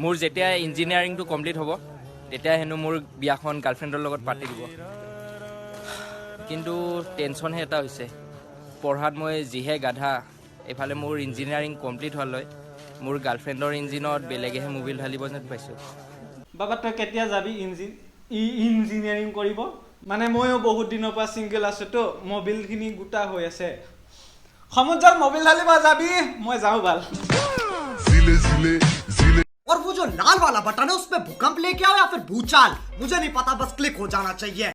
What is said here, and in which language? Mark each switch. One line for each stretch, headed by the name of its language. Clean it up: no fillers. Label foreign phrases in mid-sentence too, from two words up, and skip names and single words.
Assamese: মোৰ যেতিয়া ইঞ্জিনিয়াৰিংটো কমপ্লিট হ'ব তেতিয়া হেনো মোৰ বিয়াখন গাৰ্লফ্ৰেণ্ডৰ লগত পাতি দিব কিন্তু টেনশ্যনহে এটা হৈছে পঢ়াত মই যিহে গাধা এফালে মোৰ ইঞ্জিনিয়াৰিং কমপ্লিট হোৱালৈ মোৰ গাৰ্লফ্ৰেণ্ডৰ ইঞ্জিনত বেলেগেহে মোবিল ঢালিব যেন পাইছোঁ বাবা তই কেতিয়া যাবি ইঞ্জিনিয়াৰিং কৰিব মানে ময়ো বহুত দিনৰ পৰা ছিংগল আছোতো মবিলখিনি গোটা হৈ আছে সমুদ্ৰত মবিল ঢালিব যাবি মই যাওঁ ভাল
Hindi: और वो जो लाल वाला बटन है उसमें भूकंप लेके आओ या फिर भूचाल मुझे नहीं पता बस क्लिक हो जाना चाहिए